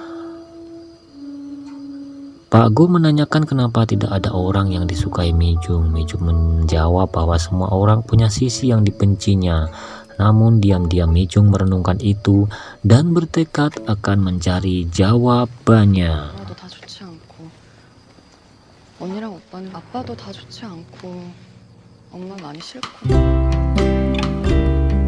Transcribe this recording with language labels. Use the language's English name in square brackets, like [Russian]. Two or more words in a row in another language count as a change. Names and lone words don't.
[Indonesian] Pak Go menanyakan kenapa tidak ada orang yang disukai Mijung. Mijung menjawab bahwa semua orang punya sisi yang dibencinya. Namun diam-diam Mijung merenungkan itu dan bertekad akan mencari jawabannya. [Korean] 엄마도 다 좋지 않고 언니랑 오빠는 아빠도 다 좋지 않고 엄마 많이 싫고